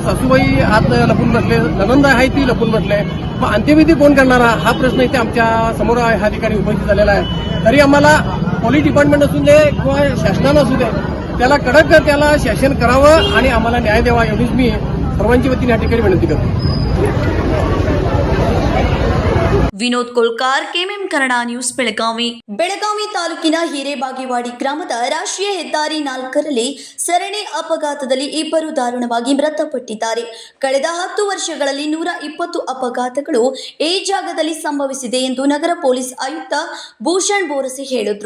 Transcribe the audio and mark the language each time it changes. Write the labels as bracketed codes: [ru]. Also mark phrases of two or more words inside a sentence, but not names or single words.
[mr] सासूबाई आत लपून बसले, ननंद आहे ती लपून बसले. मग अंत्यविधी कोण करणार हा प्रश्न इथे आमच्या समोर ह्या ठिकाणी उपस्थित झालेला आहे. तरी आम्हाला [en] police department [mr] असू दे किंवा शासनानं असू दे त्याला कडक त्याला शासन करावं आणि आम्हाला न्याय द्यावा एवढीच मी सर्वांच्या वतीने या ठिकाणी विनंती करतो. [kn] ವಿನೋದ್ ಕೋಲ್ಕಾರ್, ಕೆಎಂಎಂ ಕನ್ನಡ ನ್ಯೂಸ್, ಬೆಳಗಾವಿ. ಬೆಳಗಾವಿ ತಾಲೂಕಿನ ಹಿರೇಬಾಗೇವಾಡಿ ಗ್ರಾಮದ ರಾಷ್ಟ್ರೀಯ ಹೆದ್ದಾರಿ 4ರಲ್ಲಿ ಸರಣಿ ಅಪಘಾತದಲ್ಲಿ ಇಬ್ಬರು ದಾರುಣವಾಗಿ ಮೃತಪಟ್ಟಿದ್ದಾರೆ. ಕಳೆದ 10 ವರ್ಷಗಳಲ್ಲಿ 120 ಅಪಘಾತಗಳು ಈ ಜಾಗದಲ್ಲಿ ಸಂಭವಿಸಿದೆ ಎಂದು ನಗರ ಪೊಲೀಸ್ ಆಯುಕ್ತ ಭೂಷಣ್ ಬೋರಸೆ ಹೇಳಿದರು.